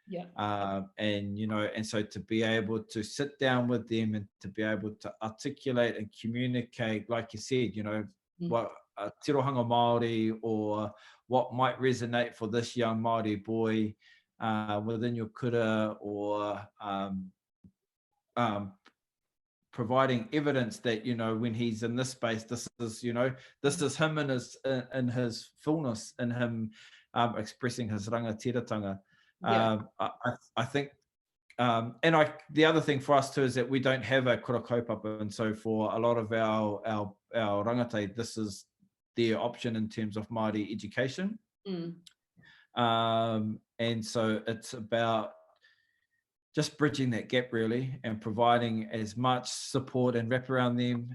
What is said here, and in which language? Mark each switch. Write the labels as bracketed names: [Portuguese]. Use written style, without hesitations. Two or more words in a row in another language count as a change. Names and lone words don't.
[English] And so to be able to sit down with them and to be able to articulate and communicate, like you said, what [Māori] tirohanga Māori [English] or what might resonate for this young Māori boy within your kura, or providing evidence that, when he's in this space, this is, this is him in his fullness, in him expressing his rangatiratanga. I think, the other thing for us too is that we don't have a [Māori] kura kaupapa, [English] and so for a lot of our rangatahi, this is their option in terms of Māori education. And so it's about just bridging that gap really, and providing as much support and wrap around them.